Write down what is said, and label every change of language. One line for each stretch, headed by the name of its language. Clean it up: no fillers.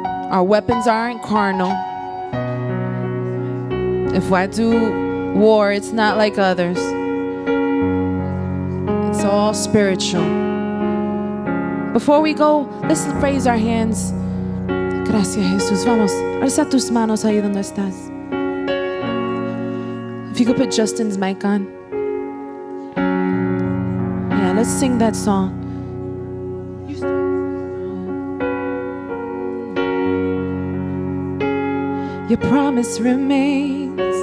English: Our weapons aren't carnal. If I do war, it's not like others. It's all spiritual. Before we go, let's raise our hands.
Spanish: Gracias, Jesús. Vamos, alza tus manos ahí donde estás.
English: If you could put Justin's mic on. Yeah, let's sing that song. Your promise remains.